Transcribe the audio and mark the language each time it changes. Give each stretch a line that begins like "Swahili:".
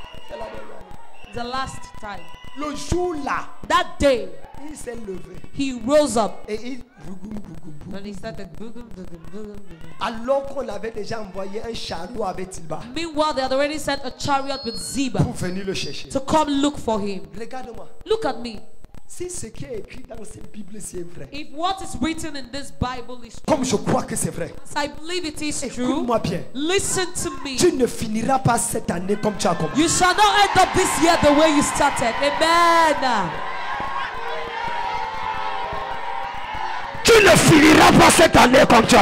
English: Yes. The last time.
French: Le jour là,
English: That day,
French: il s'est levé.
English: he rose up.
French: Et il...
English: And he started boogum, boogum, boogum, boogum.
French: Alors qu'on avait déjà envoyé un chariot avec Tilba
English: Meanwhile, they had already sent a chariot with Ziba
French: pour venir le chercher.
English: to come look for him.
French: Regarde-moi.
English: Look at me.
French: Si ce qui est écrit dans cette Bible c'est vrai,
English: If what is written in this Bible is true,
French: comme je crois que c'est vrai,
English: I believe it is true.
French: écoute-moi bien.
English: Listen to me.
French: Tu ne finiras pas cette année comme tu as commencé.
English: You shall not end up this year the way you started. Amen.
French: Tu ne finiras pas cette année comme tu as